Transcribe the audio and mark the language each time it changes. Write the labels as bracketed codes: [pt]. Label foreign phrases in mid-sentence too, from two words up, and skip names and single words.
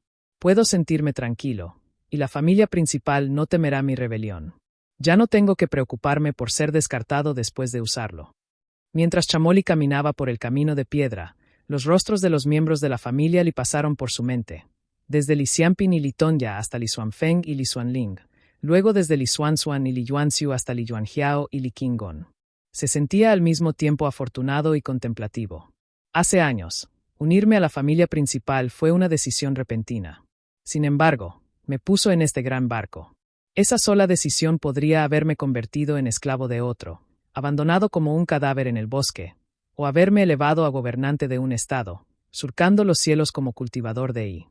[es] Puedo sentirme tranquilo, y la familia principal no temerá mi rebelión. Ya no tengo que preocuparme por ser descartado después de usarlo. Mientras Chamoli caminaba por el camino de piedra, los rostros de los miembros de la familia Li pasaron por su mente, desde Li Xianping y Li Tongya hasta Li Xuanfeng y Li Xuanling, luego desde Li Xuanzuan y Li Yuanxiu hasta Li Yuanjiao y Li Qinggong. Se sentía al mismo tiempo afortunado y contemplativo. Hace años, unirme a la familia principal fue una decisión repentina. Sin embargo, me puso en este gran barco. Esa sola decisión podría haberme convertido en esclavo de otro, abandonado como un cadáver en el bosque, o haberme elevado a gobernante de un estado, surcando los cielos como cultivador de I.